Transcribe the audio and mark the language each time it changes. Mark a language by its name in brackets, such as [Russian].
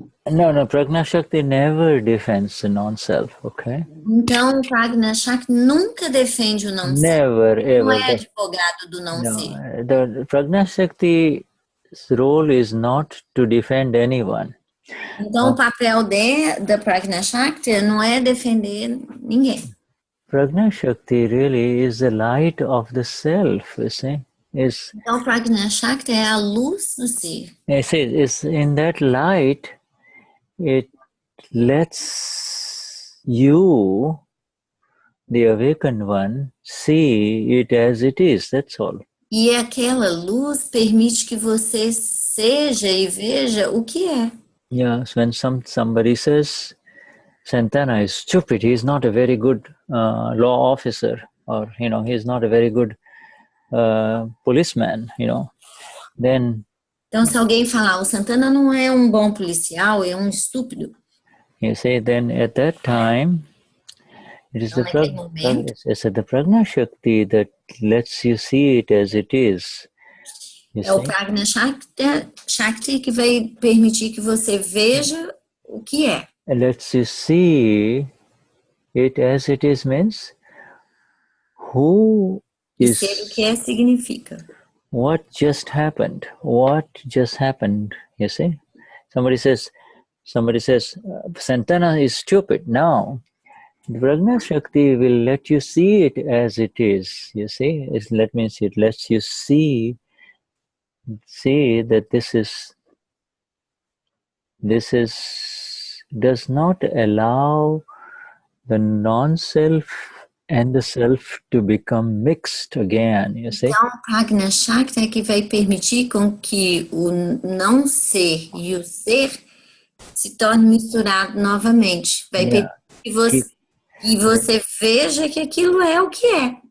[English] No, Prajna Shakti never defends the non-self, okay? [Portuguese] Então, Prajna Shakti nunca defende o não-ser. [English] Never, ever. [Portuguese] Não é advogado do não-ser. [English] The Prajna Shakti's role is not to defend anyone. [Portuguese] Então, o papel da Prajna Shakti não é defender ninguém. [English] Prajna Shakti really is the light of the self, you see. [Portuguese] Então, Prajna Shakti é a luz do ser. [English] It's in that light, it lets you, the awakened one, see it as it is, that's all. [Portuguese] E aquela luz permite que você seja e veja o que é. [English] Yeah, so when somebody says, Santana is stupid, he is not a very good law officer, or, he is not a very good policeman, then... [Portuguese] Então, se alguém falar, o Santana não é um bom policial, é um estúpido. [English] You see, then at that time, it is the Prajna Shakti that lets you see it as it is. [Portuguese] É o Prajna Shakti que vai permitir que você veja o que é. [English] It lets you see it as it is means who is... [Portuguese] Ser o que é significa. [English] What just happened? What just happened? You see? Somebody says, Santana is stupid. Now, the Prajna Shakti will let you see it as it is. You see? That means it lets you see that this does not allow the non-self and the self to become mixed again, you see? [Portuguese] Então, Prajna Shakti é que vai permitir com que o não ser e o ser se tornem misturados novamente. Vai permitir que você veja que aquilo é o que é.